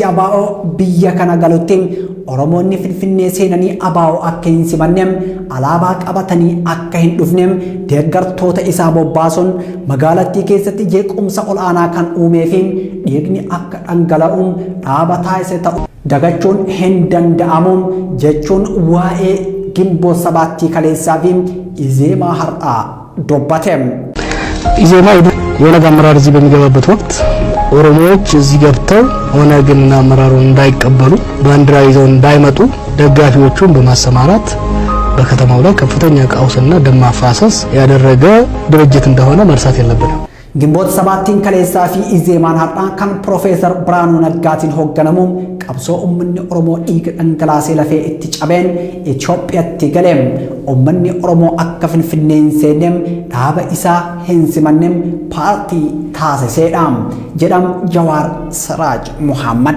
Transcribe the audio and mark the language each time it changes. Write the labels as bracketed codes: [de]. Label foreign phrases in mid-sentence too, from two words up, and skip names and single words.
[om] ABO biyya kana galutti Oromoonni Finfinnee seenanii ABO akka hin simanneem alaabaa qabatanii akka hin dhufneem deeggartoota isaa bobbaasuun magaalattii keessatti jeequmsa ol'aanaa kan uumee fi dhiigni akka dhangala'uun dhaaba taasise ta'u dagachuun hin danda'amu jechuun waa'ee Gimboota Sabaattii kaleessaa fi Izeemaa har'aa dubbate. [am] ኢዜማ የኦነግ አመራር እዚህ በሚገባበት ወቅት ኦሮሞዎች እዚህ ገብተው ኦነግና አመራሩን እንዳይቀበሉ ባንዲራ ይዘው እንዳይመጡ ደጋፊዎቹን በማሰማራት በከተማው ላይ ከፍተኛ ቀውስና ደም ማፋሰስ ያደረገ ድርጅት እንደሆነ መርሳት የለብንም። [om] Gimboota Sabaattiin kaleessaa fi Izeemaan har'aa kan Profeesar Biraanuu Naggaatiin hoogganamuun qabsoo uummanni Oromoo dhiiga dhangalaasee lafee itti cabeen Itoophiyaatti galeem uummanni Oromoo akka Finfinnee hin seenneem dhaaba isaa hin simanneem paartii taasiseedha jedham Jawaar Siraaj Muhammad.